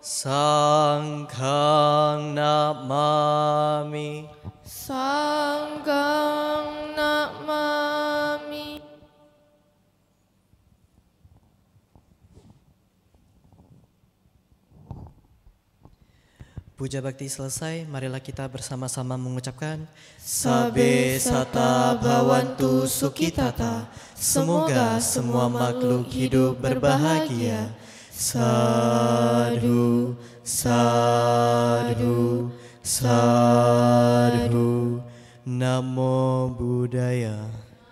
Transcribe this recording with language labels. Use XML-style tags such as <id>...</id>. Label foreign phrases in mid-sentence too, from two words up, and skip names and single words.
<pi>Sanghang namami. Sanghang namami.</pi> <id>Puja bakti selesai, marilah kita bersama-sama mengucapkan</id> <pi>Sabe sata bhavantu sukhitata.</pi> <id>Semoga semua makhluk hidup berbahagia.</id> <pi>Sadhu, sadhu, Sadhu. Namo Buddhaya.</pi>